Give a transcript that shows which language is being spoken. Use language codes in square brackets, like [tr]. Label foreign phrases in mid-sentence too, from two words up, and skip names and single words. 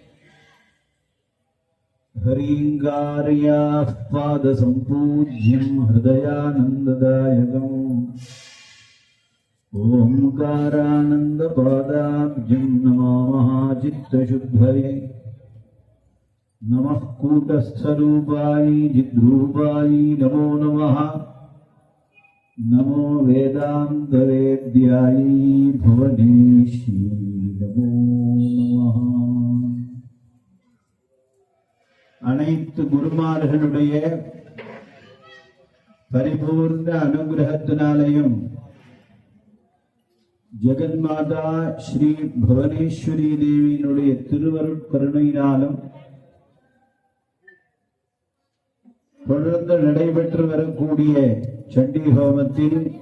[sa] हरिंगार्याः पादसम्पूज्यं हृदयानन्ददायकम् ओंकारानन्दपादाब्जं नमामः चित्तशुद्धये। नमः कूटस्थरूपाय जिद्रूपाय नमो नमः। नमो वेदान्तवेद्याय भुवनेशी नमो नमः। [ta] அனைத்து குருமார்களுடைய பரிபூர்ண அனுகிரகத்தினாலேயும் ஜெகன்மாதா ஸ்ரீ புவனேஸ்வரி தேவியினுடைய திருவருட்கருணையினாலும் தொடர்ந்து நடைபெற்று வரக்கூடிய சண்டி ஹோமத்தில்